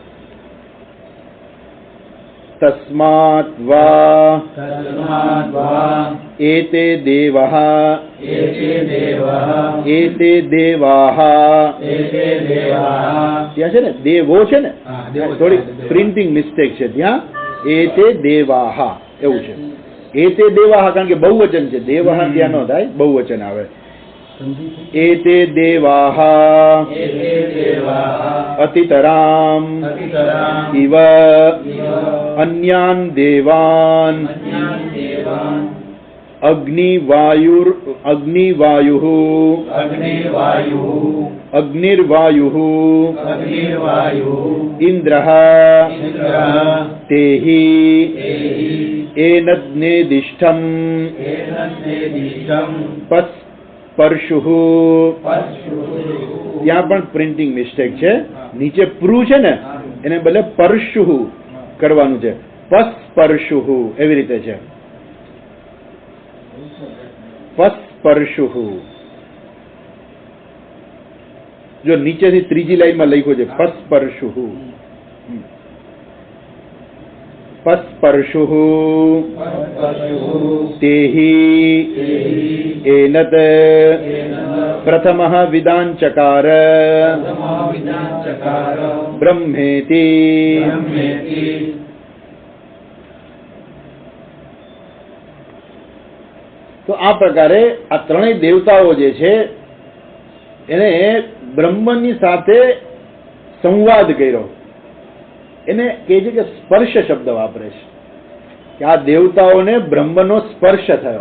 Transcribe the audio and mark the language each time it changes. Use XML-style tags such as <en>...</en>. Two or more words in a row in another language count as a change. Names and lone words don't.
<sa>તસ્માત વા એતે દેવઃ એતે દેવાઃ</sa> <gu>ત્યાં છે ને દેવો છે ને, થોડી</gu> <en>printing mistake</en> <gu>છે ત્યાં.</gu> <sa>એતે દેવાઃ</sa> <gu>એવું છે.</gu> <sa>એતે દેવાઃ</sa> <gu>કારણ કે બહુવચન છે, દેવઃ ત્યાં ન થાય, બહુવચન આવે.</gu> <sa>एते देवाः अतितराम् इव अन्यान् देवान् अग्निर्वायुः इन्द्रः तेहि एनद्नेदिष्टम् પરશુઃ.</sa> <gu>ત્યાં પણ</gu> <en>printing mistake</en> <gu>છે, નીચે પ્રુ છે ને એને બદલે પરશુઃ કરવાનું છે, પસ્પર્શુઃ એવી રીતે છે. પસ્પર્શુઃ જો નીચેથી ત્રીજી લાઈનમાં લખ્યું છે પસ્પર્શુઃ.</gu> <sa>પસ્પર્શુઃ તેહિ एनत प्रथमः विदाञ्चकार ब्रह्मेति.</sa> <gu>તો આ પ્રકારે આ ત્રણેય દેવતાઓ જે છે એને બ્રહ્મની સાથે સંવાદ કર્યો. એને કહે છે કે સ્પર્શ શબ્દ વાપરે છે કે આ દેવતાઓને બ્રહ્મનો સ્પર્શ થયો.</gu>